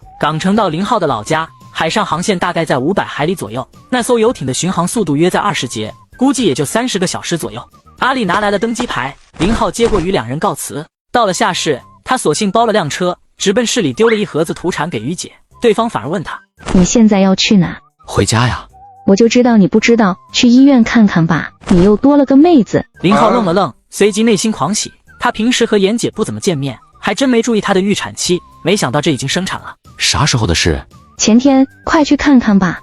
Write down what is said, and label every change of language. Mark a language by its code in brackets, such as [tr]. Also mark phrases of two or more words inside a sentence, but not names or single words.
[zh] 港城到林浩的老家，海上航線大概在500海里左右，那艘遊艇的巡航速度約在20節，估計也就30個小時左右。阿麗拿來了登機牌，林浩接過與兩人告辭。到了下市，他索性包了輛車，直奔市裡丟了一盒子土產給於姐。對方反而問他： 你現在要去哪？回家呀。我就知道你不知道，去醫院看看吧，你又多了個妹子。林浩愣了愣，隨即內心狂喜。他平時和妍姐不怎麼見面，還真沒注意她的預產期，沒想到這已經生產了。啥時候的事？前天，快去看看吧。